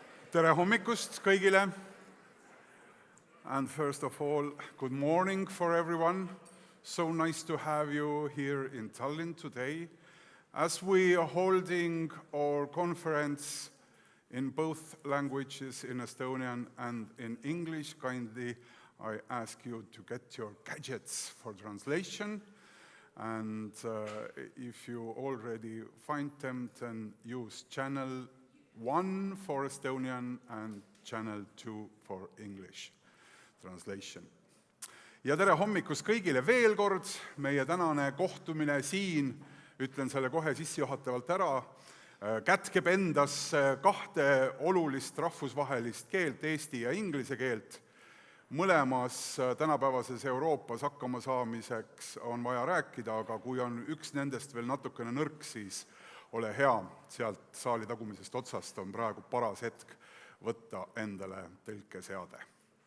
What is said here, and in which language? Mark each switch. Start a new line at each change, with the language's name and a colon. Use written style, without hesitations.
Estonian: Tere hommikust kõigile.
English: And first of all, good morning for everyone. So nice to have you here in Tallinn today. As we are holding our conference in both languages, in Estonian and in English, kindly I ask you to get your gadgets for translation. And if you already find them, then use channel 1 for Estonian and channel 2 for English translation.
Estonian: Ja tere hommikust kõigile veel kord. Meie tänane kohtumine siin, ütlen selle kohe sissejuhatavalt ära, kätkeb endas kahte olulist rahvusvahelist keelt, eesti ja inglise keelt. Mõlemas tänapäevases Euroopas hakkama saamiseks on vaja rääkida, aga kui on üks nendest veel natukene nõrk, siis ole hea, sealt saali tagumisest otsast on praegu paras hetk võtta endale tõlkeseade.